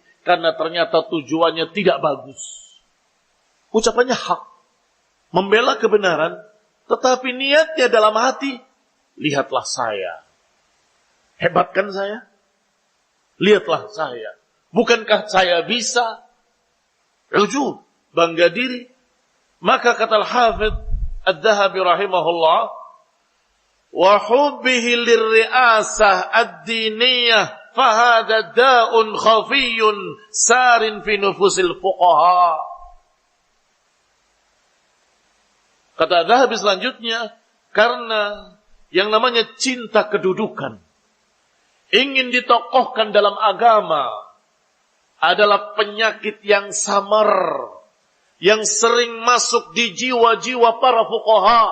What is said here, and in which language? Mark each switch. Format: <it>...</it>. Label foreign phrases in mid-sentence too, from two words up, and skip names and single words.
<id>Karena ternyata tujuannya tidak bagus. Ucapannya hak, membela kebenaran, tetapi niatnya dalam hati, lihatlah saya. Hebat kan saya? Lihatlah saya. Bukankah saya bisa? Ujub, bangga diri. Maka kata Al-Hafidh Ad-Dhahabi rahimahullah,</id> <ar>وحبه للرئاسة الدينية فهذا داء خفي سار في نفوس الفقهاء.</ar> <id>Kata Dhahabi selanjutnya, karena yang namanya cinta kedudukan, ingin ditokohkan dalam agama, adalah penyakit yang samar, yang sering masuk di jiwa-jiwa para fuqaha.</id>